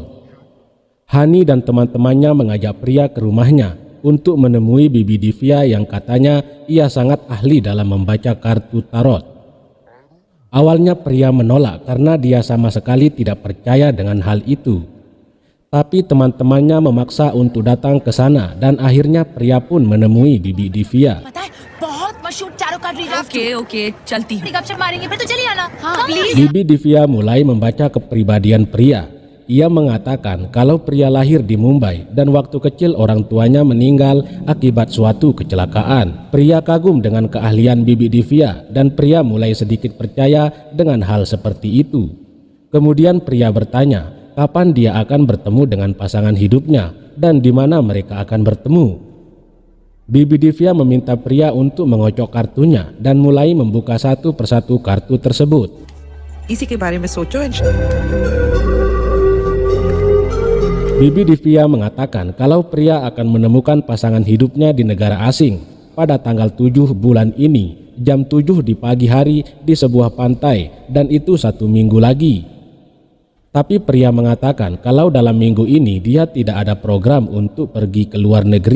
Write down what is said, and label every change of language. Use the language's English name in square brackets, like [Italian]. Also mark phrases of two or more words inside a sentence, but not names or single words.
[Indonesian] Hani dan teman-temannya mengajak Pria ke rumahnya untuk menemui Bibi Divya yang katanya ia sangat ahli dalam membaca kartu tarot. Awalnya Pria menolak karena dia sama sekali tidak percaya dengan hal itu. Tapi teman-temannya memaksa untuk datang ke sana dan akhirnya Pria pun menemui Bibi Divya. [Hindi] Oke, चलती हूँ। [Indonesian] Bibi Divya mulai membaca kepribadian Pria. Ia mengatakan kalau Pria lahir di Mumbai dan waktu kecil orang tuanya meninggal akibat suatu kecelakaan. Pria kagum dengan keahlian Bibi Divya dan Pria mulai sedikit percaya dengan hal seperti itu. Kemudian Pria bertanya kapan dia akan bertemu dengan pasangan hidupnya dan di mana mereka akan bertemu. Bibi Divya meminta Pria untuk mengocok kartunya dan mulai membuka satu persatu kartu tersebut. [Hindi] इसी के बारे में सोचो। [Indonesian] Bibi Divya mengatakan kalau Pria akan menemukan pasangan hidupnya di negara asing pada tanggal 7 bulan ini, jam 7 di pagi hari di sebuah pantai, dan itu 1 minggu lagi. Tapi Pria mengatakan kalau dalam minggu ini dia tidak ada program untuk pergi ke luar negeri.